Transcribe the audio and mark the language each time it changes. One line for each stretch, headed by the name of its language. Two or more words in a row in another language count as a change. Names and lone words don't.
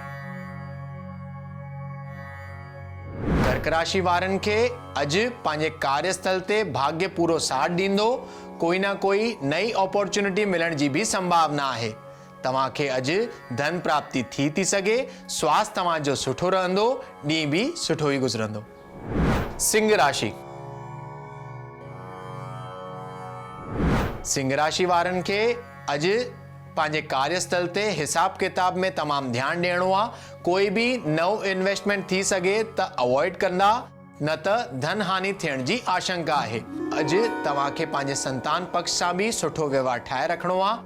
Sindhi: कर्क राशि वारनि खे अॼु पंहिंजे कार्यस्थल ते भाग्य पूरो साथ ॾींदो। कोई ना कोई नई अपॉर्चुनिटी मिलण जी भी संभावना आहे। तव्हांखे अॼु धन प्राप्ति थी सघे। स्वास्थ्य तव्हांजो सुठो रहंदो। ॾींहुं भी सुठो ई गुज़रंदो। सिंह राशि। सिंह राशि वारनि खे अॼु पंहिंजे कार्यस्थल ते हिसाब किताब में तमामु ध्यानु ॾियणो आहे। कोई भी नओ इन्वेस्टमेंट थी सघे त अवॉइड कंदा, न त धन हानि थियण जी आशंका आहे। अॼु तव्हांखे पंहिंजे संतान पक्ष सां भी सुठो व्यवहार ठाहे रखिणो आहे।